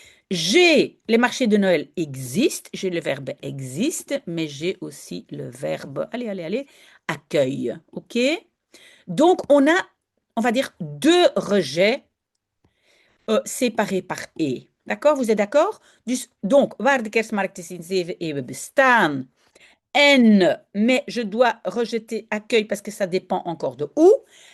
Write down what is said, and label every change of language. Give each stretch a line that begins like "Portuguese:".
French: J'ai les marchés de Noël existent, j'ai le verbe existe, mais j'ai aussi le verbe, allez, accueille, ok? Donc on a, on va dire, deux rejets séparés par et. D'accord? Vous êtes d'accord?
Dutch: Donc, waar de kerstmarkten sinds 7 eeuwen bestaan.
French: En, mais je dois rejeter accueil parce que ça dépend encore de où.